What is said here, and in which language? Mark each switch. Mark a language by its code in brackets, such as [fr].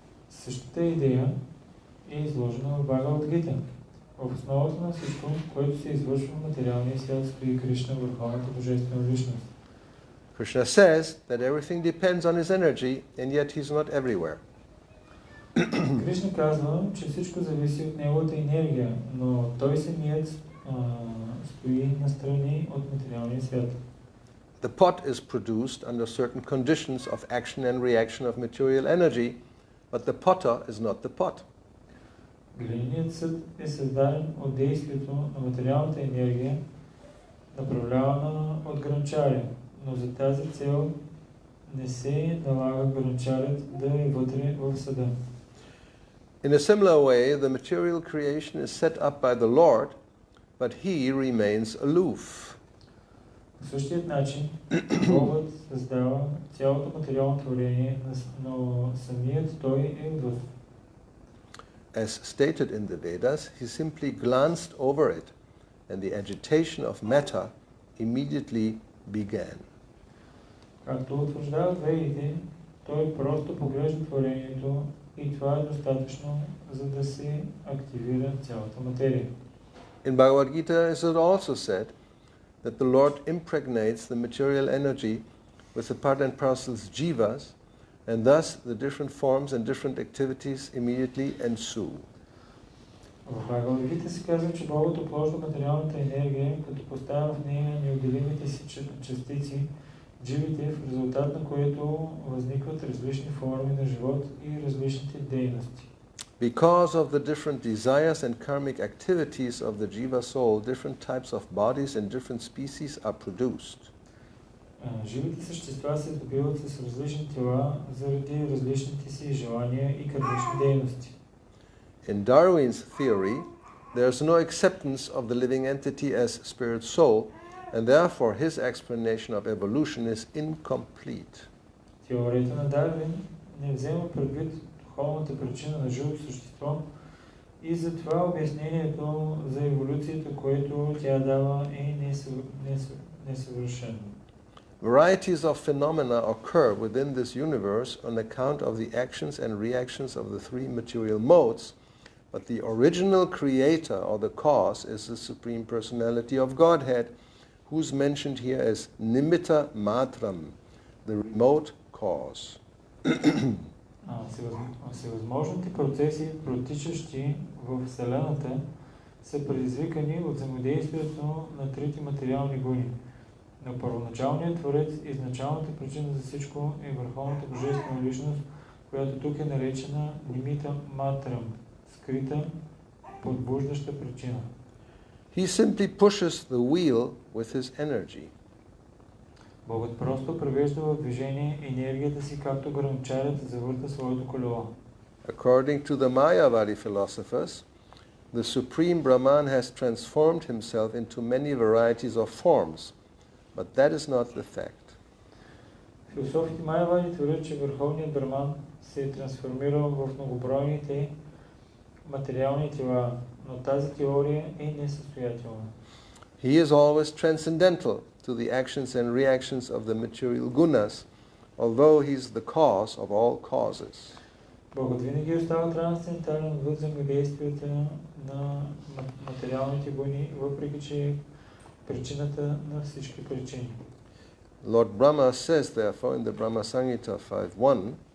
[bg] Същата идея е изложена в Бхагавад Гита. В основата на всичко, което се извършва в материалния свят, стои Кришна, върховната божествена личност. [en] Krishna says that everything depends on his energy, and yet he's not everywhere. [bg] Кришна казва, че всичко зависи от неговата енергия, но той самият стои настрани от материалния свят. [en] The pot is produced under certain conditions of action and reaction of material energy, but the potter is not the pot. [bg] Глиняният съд е създаден от действието на материалната енергия, направлявана от грънчаря, но за тази цел не се налага грънчарят да е вътре в съда. [en] In a similar way, the material creation is set up by the Lord, but he remains aloof. [bg] По същия начин, Богът създава цялото материално творение, но самият той е отвън. [en] As stated in the Vedas, he simply glanced over it, and the agitation of matter immediately began. [bg] Както утвърждават Ведите, той просто поглежда творението и това е достатъчно, за да се активира цялата материя. [en] In Bhagavad Gita it is also said that the Lord impregnates the material energy with the part and parcels jivas, and thus the different forms and different activities immediately ensue. [bg] В Бхагавад Гита се казва, че Богът опложда материалната енергия, като поставя в нея неотделимите си частици, дживите, в резултат на което възникват различни форми на живот и различните дейности. [en] Because of the different desires and karmic activities of the jiva soul, different types of bodies and different species are produced. [bg] Живите същества се добиват с различни тела заради различните си желания и кармични дейности. [en] In Darwin's theory, there is no acceptance of the living entity as spirit soul, and therefore his explanation of evolution is incomplete. [bg] Теорията на Дарвин не взема предвид духовната причина на живото същество и затова обяснението за еволюцията, което тя дава, е несъвършено. [en] Varieties of phenomena occur within this universe on account of the actions and reactions of the three material modes, but the original creator or the cause is the Supreme Personality of Godhead, who's mentioned here as Nimitta Matram, the remote cause. [bg] Всевъзможните процеси, протичащи в Вселената, са предизвикани от взаимодействието на трите материални гуни. Но първоначалният творец, изначалната причина за всичко е върховната божествена личност, която тук е наречена Нимита Матрам, скрита, подбуждаща причина. [en] He simply pushes the wheel with his energy. [bg] Богът просто превежда в движение енергията си, както грънчарят завърта своето колело. [en] According to the Mayavadi philosophers, the Supreme Brahman has transformed himself into many varieties of forms, but that is not the fact. [bg] Философите Майявади твърдят, че Върховният Браман се е трансформирал в многобройните материални тела, но тази теория е несъстоятелна. [en] He is always transcendental to the actions and reactions of the material gunas, although he is the cause of all causes. [bg] Богът винаги остава трансцендентален във взаимодействията на материалните гуни, въпреки че е причината на всички причини. [en] Lord Brahma says, therefore, in the Brahma Samhita 5.1,